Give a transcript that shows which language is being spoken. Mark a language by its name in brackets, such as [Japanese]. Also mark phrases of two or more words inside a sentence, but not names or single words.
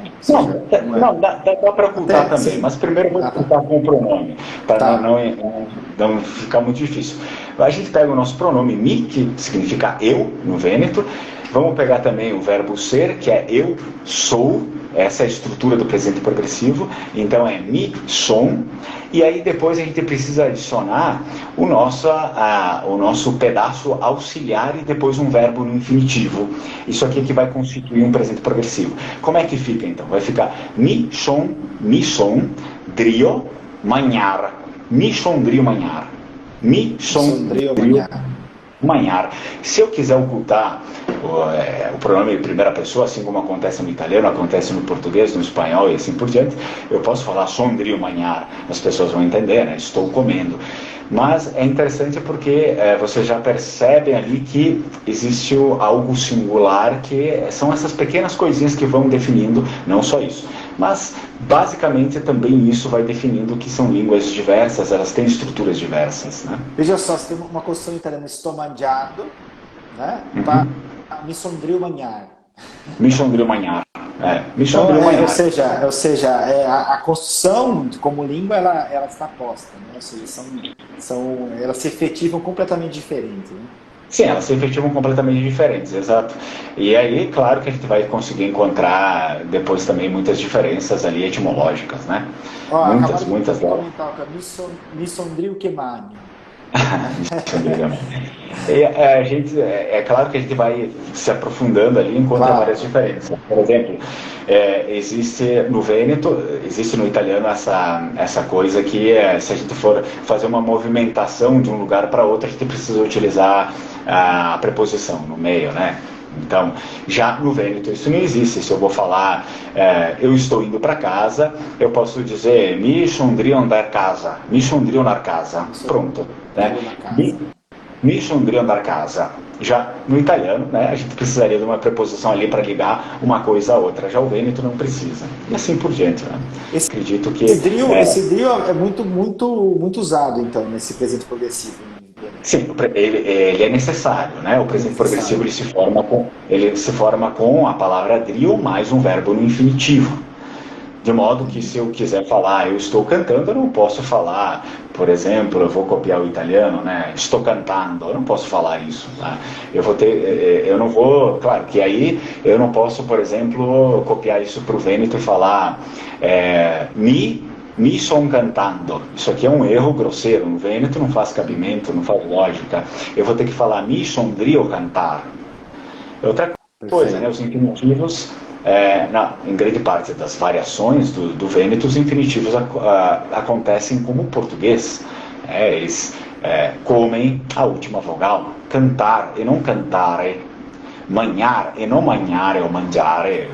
[Portuguese] Não, dá para ocultar também, sim. Mas primeiro eu vou ocultar com o pronome, para não ficar muito difícil. A gente pega o nosso pronome mi, que significa eu, no Vêneto. Vamos pegar também o verbo ser, que é eu sou. Essa é a estrutura do presente progressivo. Então é mi son. E aí depois a gente precisa adicionar o nosso pedaço auxiliar e depois um verbo no infinitivo. Isso aqui é que vai constituir um presente progressivo. Como é que fica então? Vai ficar [Venetian] mi son, drio, manhar. Mi son, drio, manhar. Mi son, drio, manhar. [Portuguese] Se eu quiser ocultar o pronome de primeira pessoa, assim como acontece no italiano, acontece no português, no espanhol e assim por diante, eu posso falar [Venetian] son, drio, manhar. [Portuguese] As pessoas vão entender, né? Estou comendo. Mas é interessante porque vocês já percebem ali que existe algo singular, que são essas pequenas coisinhas que vão definindo, não só isso, mas basicamente também isso vai definindo que são línguas diversas, elas têm estruturas diversas, né? Veja só, você tem uma construção italiana, estou mangiando, né? [Venetian] Mi son, drio, manhar. Mi son, drio, manhar. [Portuguese] Ou seja, a construção como língua ela está posta, né? Ou seja, elas se efetivam completamente diferentes, né? Sim, elas se efetivam completamente diferentes, exato. E aí, claro que a gente vai conseguir encontrar depois também muitas diferenças ali etimológicas, né? Muitas delas. [Venetian] Mi son, drio, que mani. [Portuguese] É claro que a gente vai se aprofundando ali, encontra várias diferenças. Por exemplo, existe no Vêneto, existe no italiano essa coisa que se a gente for fazer uma movimentação de um lugar para outro, a gente precisa utilizar a preposição no meio, né? Então, já no Vêneto isso não existe. Se eu vou falar eu estou indo para casa, eu posso dizer [Venetian] mi son, drio, andar casa, mi son, drio, andar casa. [Portuguese] Pronto, né? [Venetian] Mi son, drio, andar casa. [Portuguese] Já no italiano, né, a gente precisaria de uma preposição ali para ligar uma coisa a outra. Já o Vêneto não precisa. E assim por diante, né? Acredito que esse drio é muito usado, então, nesse presente progressivo. Sim, ele é necessário, né? O presente progressivo ele se forma com a palavra drio mais um verbo no infinitivo. De modo que se eu quiser falar eu estou cantando, eu não posso falar, por exemplo, eu vou copiar o italiano, né? Estou cantando, eu não posso falar isso, tá? Claro que aí eu não posso, por exemplo, copiar isso para o Vêneto e falar [Venetian] mi son cantando. [Portuguese] Isso aqui é um erro grosseiro. No Vêneto não faz cabimento, não faz lógica. [Venetian] Eu vou ter que falar mi son, drio, cantar. [Portuguese] Outra coisa, né? Os infinitivos, em grande parte das variações do Vêneto, os infinitivos acontecem como português. Eles comem a última vogal. Cantar e não cantare. Manhar e não manhare ou mangiare.